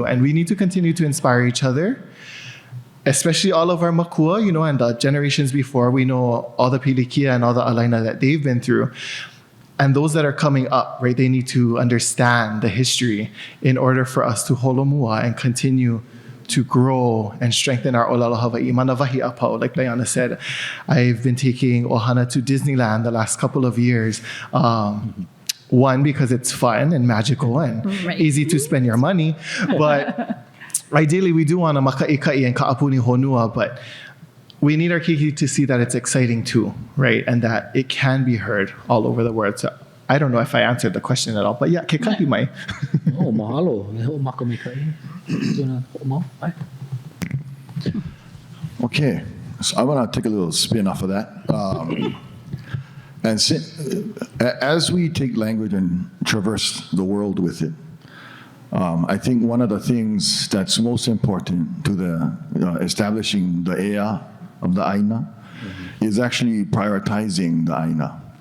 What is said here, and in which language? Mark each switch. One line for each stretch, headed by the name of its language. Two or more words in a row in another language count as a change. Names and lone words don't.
English: And we need to continue to inspire each other, especially all of our makua, and the generations before. We know all the pilikia and all the alaina that they've been through. And those that are coming up, right, they need to understand the history in order for us to holomua and continue to grow and strengthen our ʻŌlelo Hawaiʻi.
Hawaiian: Manavahi apau,
English: like Diana said. I've been taking Ohana to Disneyland the last couple of years. One, because it's fun and magical and easy to spend your money. But ideally, we do want a makaikai and
Hawaiian: ka'apuni honua,
English: but we need our kiki to see that it's exciting too, right? And that it can be heard all over the world. So I don't know if I answered the question at all, but yeah,
Hawaiian: ke kahi mai. Oh, mahalo.
English: Okay, so I want to take a little spin off of that. As we take language and traverse the world with it, I think one of the things that's most important to the establishing the ea of the aina is actually prioritizing the aina.